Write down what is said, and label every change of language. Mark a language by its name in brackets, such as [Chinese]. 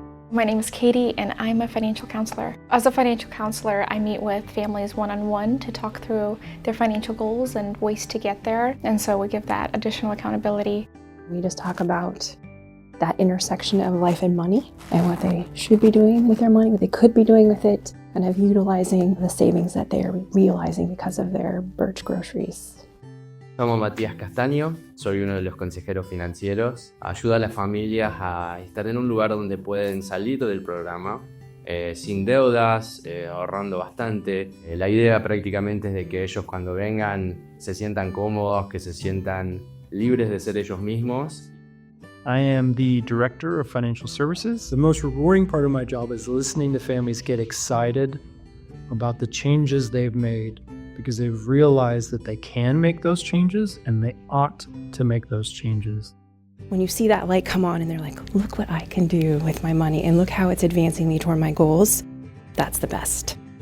[English] My name is Katie and I'm a financial counselor. As a financial counselor, I meet with families one-on-one to talk through their financial goals and ways to get there. And so we give that additional accountability. We just talk about that intersection of life and money and what they should be doing with their money, what they could be doing with it, and of utilizing the savings that they are realizing because of their Birch groceries. [Spanish] Llamo Matías Castaño, soy uno de los consejeros financieros. Ayuda a las familias a estar en un lugar donde pueden salir del programa sin deudas, ahorrando bastante. La idea prácticamente es de que ellos cuando vengan se sientan cómodos, que se sientan libres de ser ellos mismos. [English] I am the Director of Financial Services. The most rewarding part of my job is listening to families get excited about the changes they've made because they've realized that they can make those changes and they ought to make those changes. When you see that light come on and they're like, look what I can do with my money and look how it's advancing me toward my goals, that's the best.